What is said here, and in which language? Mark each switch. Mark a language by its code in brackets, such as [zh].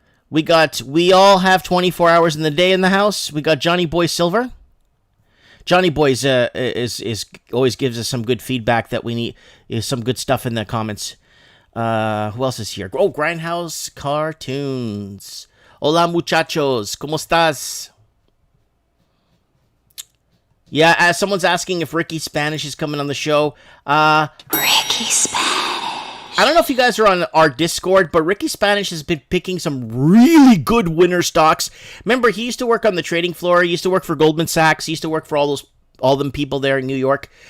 [en] We all have 24 hours in the day in the house. We got Johnny Boy Silver. Johnny Boy is always gives us some good feedback that we need. Is some good stuff in the comments. Who else is here? Oh, Grindhouse Cartoons. [es] Hola muchachos, ¿cómo estás? [en] Yeah, someone's asking if Ricky Spanish is coming on the show. Ricky Spanish. I don't know if you guys are on our Discord, but Ricky Spanish has been picking some really good winner stocks. Remember, he used to work on the trading floor. He used to work for Goldman Sachs. He used to work for all them people there in New York.